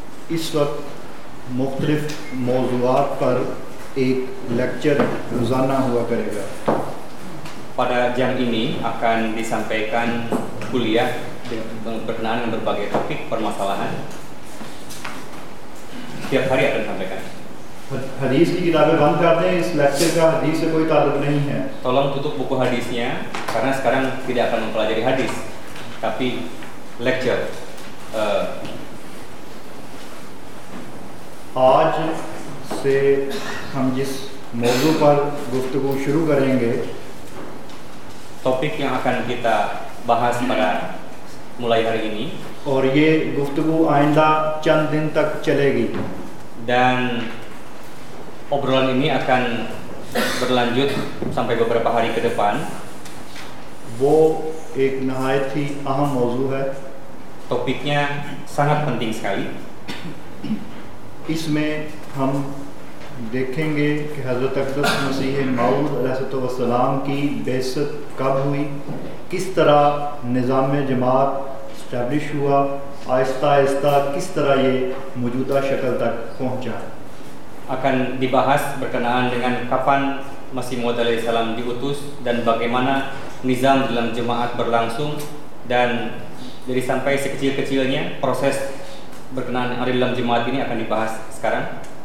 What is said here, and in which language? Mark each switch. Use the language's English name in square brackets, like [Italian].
[Urdu] Is waktu مختلف موضوعات پر ایک لیکچر روزانہ ہوا کرے گا [Indonesian] pada jam ini akan disampaikan kuliah berkenaan dengan berbagai topik permasalahan setiap hari akan disampaikan [Urdu] حدیث کی کتابیں بند کر دیں اس لیکچر کا حدیث سے کوئی تعلق نہیں ہے [Indonesian] tolong tutup buku hadisnya karena sekarang tidak akan mempelajari hadis tapi lecture [Urdu] آج سے ہم جس موضوع پر گفتگو شروع کریں گے [Indonesian] ٹاپک yang akan kita bahas pada mulai hari ini [Urdu] اور یہ گفتگو آئندہ چند دن تک چلے گی [Indonesian] dan obrolan ini akan berlanjut sampai beberapa hari ke depan [Urdu] وہ ایک نہایت ہی اہم موضوع ہے [Indonesian] ٹاپکnya sangat penting sekali [Urdu] اس میں ہم دیکھیں گے کہ حضرت اقدس مسیح موعود علیہ السلام کی بعثت کب ہوئی کس طرح نظام جماعت اسٹیبلش ہوا آہستہ آہستہ کس طرح یہ موجودہ شکل تک پہنچا [Indonesian] akan dibahas berkenaan dengan kapan مسیح موعود علیہ السلام diutus dan bagaimana nizam dalam jemaat berlangsung dan dari sampai sekecil-kecilnya proses berkenaan ada dalam jemaat ini akan dibahas sekarang.